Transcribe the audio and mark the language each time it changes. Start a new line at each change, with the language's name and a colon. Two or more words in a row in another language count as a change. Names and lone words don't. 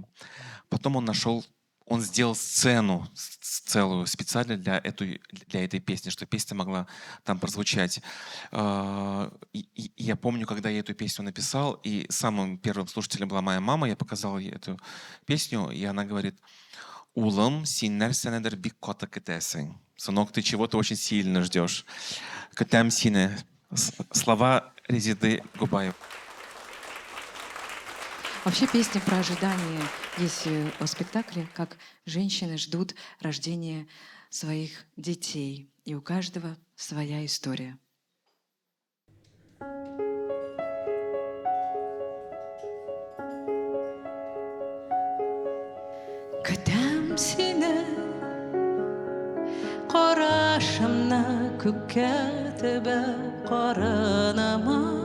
Russian: Потом он сделал сцену целую специально для этой песни, чтобы песня могла там прозвучать. И я помню, когда я эту песню написал, и самым первым слушателем была моя мама, я показал ей эту песню, и она говорит: «Улам,
Tatar: син нәрсәнедер бик каты көтәсең».
Russian: Сынок, ты чего-то очень сильно ждешь.
Tatar: Көтәм сине.
Russian: Слова Резиды Губаев. Вообще песня про ожидание есть в спектакле, как женщины ждут рождения своих детей. И у каждого своя история.
Tatar: Көтәм сине, карашымны күккә төбәп каранама.